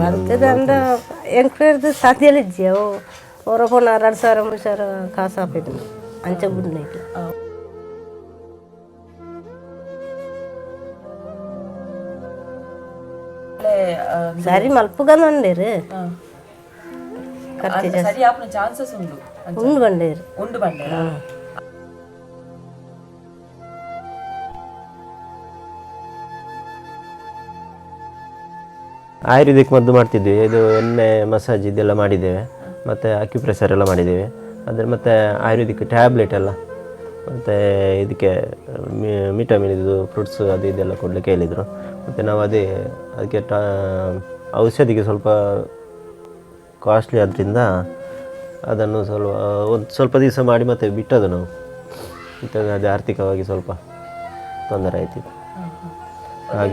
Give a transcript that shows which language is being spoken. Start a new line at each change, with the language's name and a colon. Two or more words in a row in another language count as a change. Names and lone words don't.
Tulu: ಅಂದ ಎಂಕ್ವೇರ್ದು ಸಾಧ್ಯಲ್ಲ ಇಜ್ಜಿ ಅವು ಅವರ ಪೋನ 2,000 3,000 ಕಾಸು ಹಾಪಿದ್ದು ಅಂಚ ಬುಡ್ನ ಇಟ್ಟು ಸರಿ ಮಲ್ಪುಗಂದು ಬಂಡೇರು ಖರ್ಚು ಜಾಸ್ತಿ ಸರಿ ಆಪುನ ಚಾನ್ಸಸ್ ಉಂಡು ಉಂಡು ಬಂಡೇರು ಉಂಡು ಬಂಡಾರ.
Kannada: ಆಯುರ್ವೇದಿಕ್ ಮದ್ದು ಮಾಡ್ತಿದ್ವಿ ಇದು ಎಣ್ಣೆ ಮಸಾಜ್ ಇದೆಲ್ಲ ಮಾಡಿದ್ದೇವೆ ಮತ್ತು ಅಕ್ಯುಪ್ರೆಷರ್ ಎಲ್ಲ ಮಾಡಿದ್ದೇವೆ ಅದರ ಮತ್ತು
English: Ayurvedic tablet
Kannada: ಎಲ್ಲ ಮತ್ತು ಇದಕ್ಕೆ ವಿಟಮಿನ್ ಇದು ಫ್ರೂಟ್ಸು ಅದು ಇದೆಲ್ಲ ಕೊಡಲಿಕ್ಕೆ ಹೇಳಿದರು ಮತ್ತು ನಾವು ಅದಕ್ಕೆ ಔಷಧಿಗೆ ಸ್ವಲ್ಪ ಕಾಸ್ಟ್ಲಿ ಆದ್ದರಿಂದ ಅದನ್ನು ಸ್ವಲ್ಪ ದಿವಸ ಮಾಡಿ ಮತ್ತೆ ಬಿಟ್ಟದು ನಾವು ಮತ್ತು ಅದು ಆರ್ಥಿಕವಾಗಿ ಸ್ವಲ್ಪ ತೊಂದರೆ ಆಯ್ತಿತ್ತು ಹಾಗೆ